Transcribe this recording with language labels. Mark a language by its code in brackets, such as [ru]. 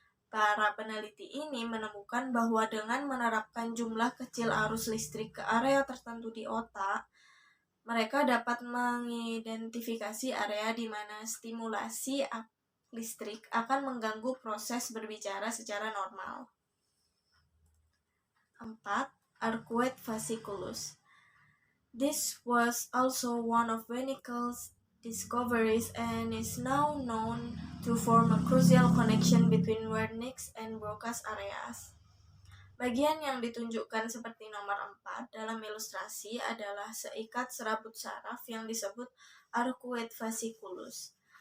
[id] Para peneliti ini menemukan bahwa dengan menerapkan jumlah kecil arus listrik ke area tertentu di otak, mereka dapat mengidentifikasi area di mana stimulasi listrik akan mengganggu proses berbicara secara normal. [en] 4. Arcuate fasciculus. This was also one of Wernicke's discoveries and is now known to form a crucial connection between Wernicke's and Broca's areas. [id] Bagian yang ditunjukkan seperti nomor 4 dalam ilustrasi adalah seikat serabut saraf yang disebut arcuate fasciculus.